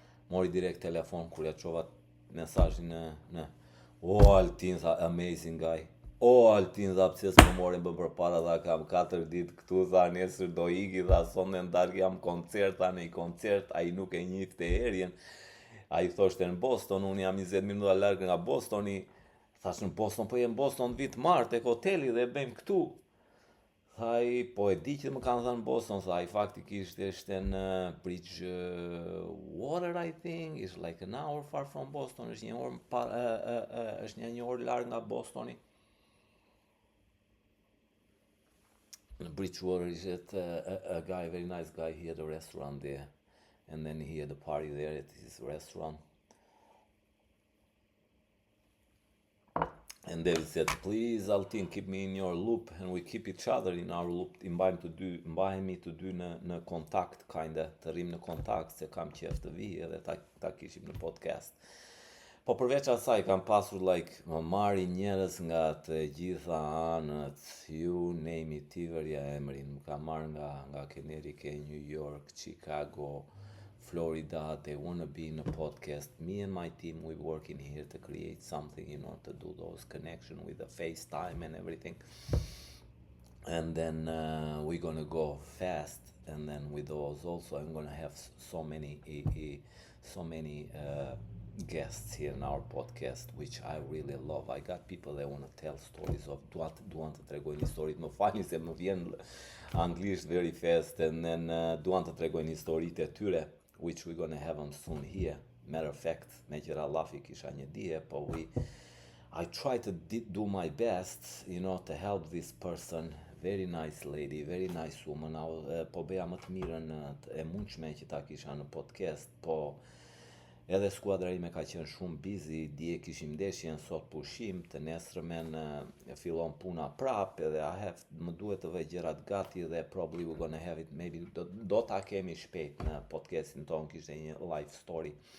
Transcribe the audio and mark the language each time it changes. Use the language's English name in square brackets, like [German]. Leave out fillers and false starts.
[Albanian] mori direkt telefon, kur ja qova mesazhin në Altin, tha, [English] amazing guy, [Albanian] Altin, tha, pse s'më morin për para, tha, kam 4 ditë këtu, tha, nesër do iki, tha, sonde në darkë jam koncert, tha, në i koncert, a i nuk e njifte erjen, a i thoshte në Boston, unë jam 20 minuta larg nga Bostoni. Thash në Boston, po jem Boston vit martë tek hoteli dhe bëjmë këtu. Thaj, po e di që më kanë thënë Boston, thaj, faktikisht është në Bridgewater, [English] I think, is like an hour far from Boston, [Albanian] është një orë është një orë larg nga Bostoni. [English] Në Bridgewater is a guy, very nice guy, he had a restaurant there, and then he had a party there at his restaurant. And David said, please, Altin, keep me in your loop, and we keep each other in our loop. [Albanian] I mbajemi të dy në kontakt, kinda, të rrim në kontakt, se kam qef të vi edhe ta kishim në podcast. Po përveç asaj, kam pasur, më marri njerëz nga të gjitha anët, [English] you name it, [Albanian] ti vërja emrin, më ka marrë nga Connecticut, New York, Chicago, Florida. [English] They want to be in a podcast. Me and my team, we're working here to create something, to do those connections with the FaceTime and everything. And then we're gonna go fast. And then with those also, I'm gonna have so many guests here in our podcast, which I really love. I got people that want to tell stories of [Albanian] duan të tregoj një story. Më falni se më vjen anglisht [English] very fast. And then [Albanian] duan të tregoj një story të tyre, [English] which we're gonna have them soon here. Matter of fact, [Albanian] me qëra lafi kisha një dije, po [English] I try to do my best, to help this person. Very nice lady, very nice woman. [Albanian] Po beja më të mirën e mundshme që ta kisha në podcast, po edhe skuadra ime ka qenë shumë busy, dje kishim ndeshjen, sot pushim, të nesërmen fillon puna prap, edhe më duhet të vej gjërat gati dhe [English] probably we're gonna have it, [Albanian] maybe do ta kemi shpejt në podcastin ton, kishte një life story.